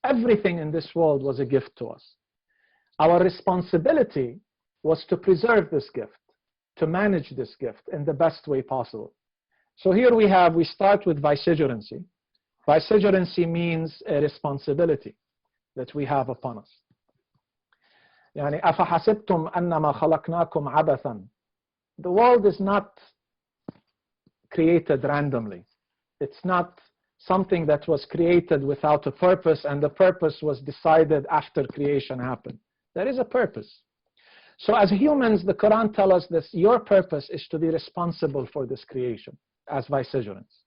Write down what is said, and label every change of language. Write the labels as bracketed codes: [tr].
[en] Everything in this world was a gift to us. Our responsibility was to preserve this gift, to manage this gift in the best way possible. So here we start with vicegerency. Vicegerency means a responsibility that we have upon us. [ar] يعني أفحسبتم أنما خلقناكم عبثا. [en] The world is not created randomly. It's not something that was created without a purpose, and the purpose was decided after creation happened. There is a purpose. So as humans, the Quran tells us that your purpose is to be responsible for this creation as vicegerents.